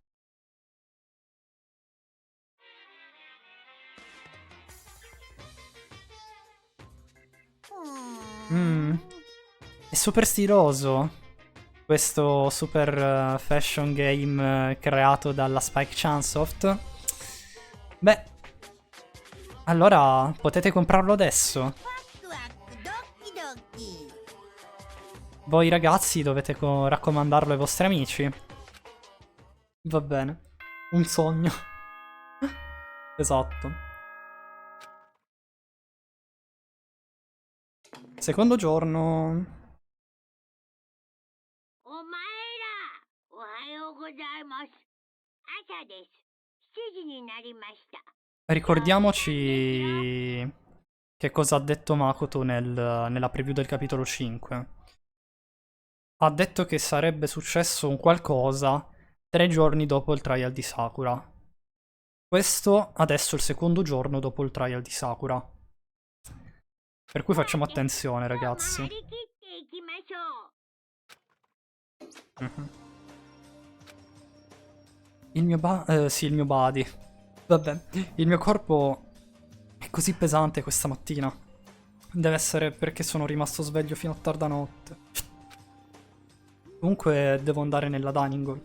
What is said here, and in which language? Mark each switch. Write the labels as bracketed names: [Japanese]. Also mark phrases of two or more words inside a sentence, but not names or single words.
[Italian] È super stiloso. Questo [English] super fashion game [Italian] creato dalla Spike Chunsoft. Beh, allora potete comprarlo adesso. [Japanese] ワクワクドキドキ [Italian] Voi ragazzi dovete raccomandarlo ai vostri amici. Va bene. Un sogno. Esatto. Secondo giorno. [Japanese] お前らおはようございます朝です7時になりました [Italian] Ricordiamoci che cosa ha detto Makoto nella preview del capitolo 5. Ha detto che sarebbe successo un qualcosa 3 giorni dopo il trial di Sakura. Questo adesso è il secondo giorno dopo il trial di Sakura. Per cui facciamo attenzione, [Japanese] 張 [Italian] ragazzi. [Japanese] り切っていきましょう [Italian] Mhm. Il mio sì, il mio body. Vabbè, il mio corpo è così pesante questa mattina. Deve essere perché sono rimasto sveglio fino a tarda notte. Comunque devo andare nella [English] dining hall.